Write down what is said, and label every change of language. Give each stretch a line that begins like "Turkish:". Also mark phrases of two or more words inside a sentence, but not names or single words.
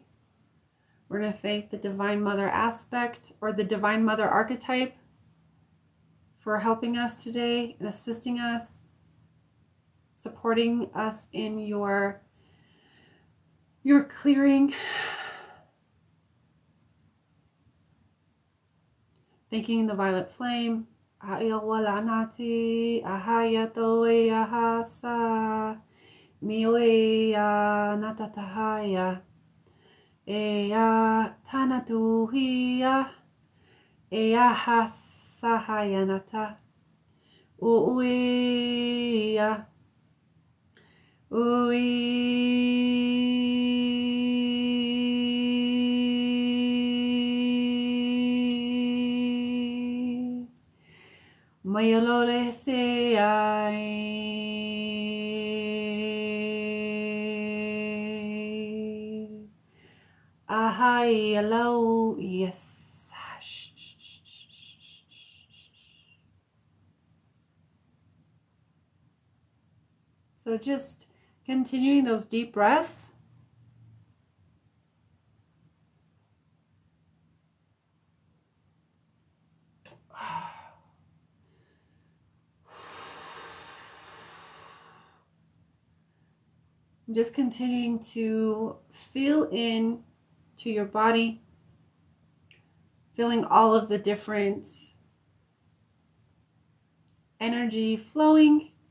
English: We're going to thank the Divine Mother aspect, or the Divine Mother archetype, for helping us today and assisting us, supporting us in your clearing. Thanking the Violet Flame. Ayawalanati ahayatoe ahasa mioe natatahaya ea tanatuhia ea hasahayanata uia Mayolole se ai ahai hello yes. So just continuing those deep breaths. Just continuing to feel in to your body, feeling all of the different energy flowing.